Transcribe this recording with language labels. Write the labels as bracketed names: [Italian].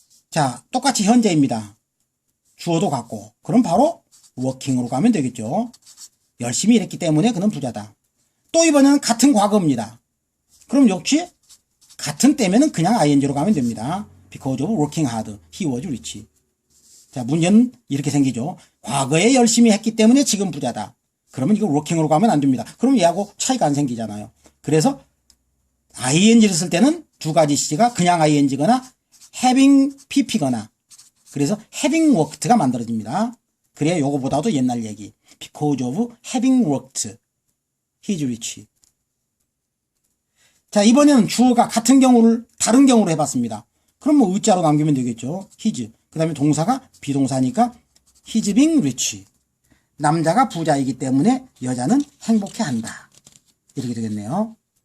[Korean] 자, 똑같이 현재입니다. 주어도 같고, 그럼 바로 working으로 가면 되겠죠. 열심히 일했기 때문에 그는 부자다. 또 이번에는 같은 과거입니다. 그럼 역시 같은 때면은 그냥 ing로 가면 됩니다. [English] Because of working hard, he was rich. [Korean] 자, 문제는 이렇게 생기죠. 과거에 열심히 했기 때문에 지금 부자다. 그러면 이거 working으로 가면 안 됩니다. 그럼 얘하고 차이가 안 생기잖아요. 그래서 ing를 쓸 때는 두 가지 시제가 그냥 ing거나 having pp거나 그래서 [English] having worked [Korean] 가 만들어집니다. 그래야 요거보다도 옛날 얘기. [English] Because of having worked, he is rich. [Korean] 자, 이번에는 주어가 같은 경우를 다른 경우로 해봤습니다. 그럼 뭐 의자로 남기면 되겠죠. his. 그 다음에 동사가 비동사니까 [English] his being rich. [Korean] 남자가 부자이기 때문에 여자는 행복해한다. 이렇게 되겠네요.